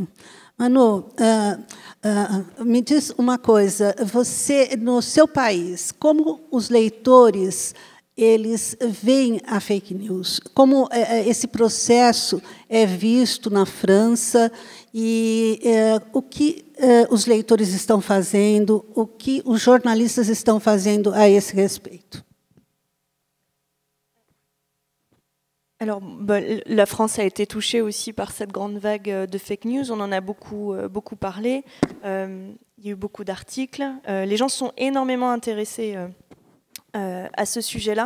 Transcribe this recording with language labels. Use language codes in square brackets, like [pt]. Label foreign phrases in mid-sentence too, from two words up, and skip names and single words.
[pt] Manu, me diz uma coisa, você, no seu país, como os leitores eles veem a [en] fake news? [pt] Como esse processo é visto na França e o que os leitores estão fazendo, o que os jornalistas estão fazendo a esse respeito? [fr] Alors, la France a été touchée aussi par cette grande vague de [en] fake news. [fr] On en a beaucoup parlé. Il y a eu beaucoup d'articles. Les gens sont énormément intéressés à ce sujet-là.